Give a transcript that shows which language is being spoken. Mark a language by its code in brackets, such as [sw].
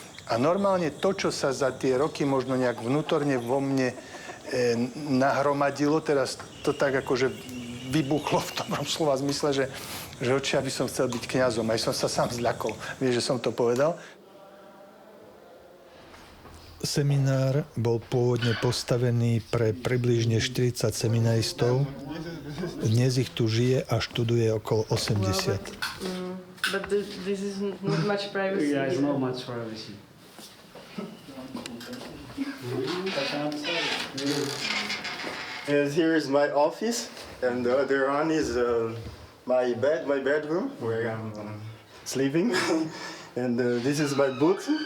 [sk] A normálne to, čo sa za tie roky možno nejak vnútorne vo mne nahromadilo, teraz to tak akože vybuchlo v dobrom slova zmysle, že oči, aby som chcel byť kňazom. Aj som sa sám zľakol. Vieš, že som to povedal? Seminár bol pôvodne postavený pre približne 40 seminaristov. Dnes ich tu žije a študuje okolo 80. [en] But this is not much privacy. Yeah, it's not much privacy. And here is my office, and the other one is my bedroom, where I'm sleeping. And this is my books.